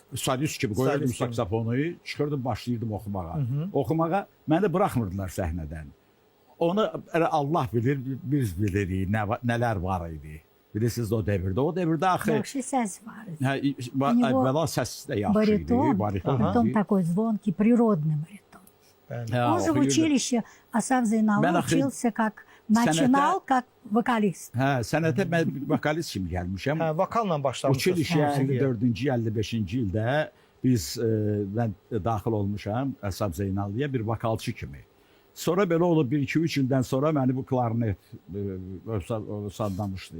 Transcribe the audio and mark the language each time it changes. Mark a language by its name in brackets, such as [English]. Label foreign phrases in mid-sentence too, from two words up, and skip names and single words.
[Azerbaijani] Solist kimi qoyurdum saksafonu, çıxırdım, başlayırdım oxumağa. Oxumağa məni buraxmırdılar səhnədən. Onu Allah bilir, biz bilirik nələr var idi. Bilirsiniz o devirdə. O devirdə axı... Yaxşı səs var. Əvvəla səs də yaxşı idi. [Russian] Баритон такой звонкий, природный баритон. Он же в училище Асаф Зейналов учился как... Начинал как vokалist. [Azerbaijani] Hə, sənətə mən vokalist kimi gəlmişəm. Hə, vokalla başlamışsınız. Училище 54-cü, 55-ci ildə mən daxil olmuşam Əsəb Zeynallıya bir vokalçı kimi. Sonra belə olub 1-2-3 ildən sonra məni bu klarnet sandamışdı.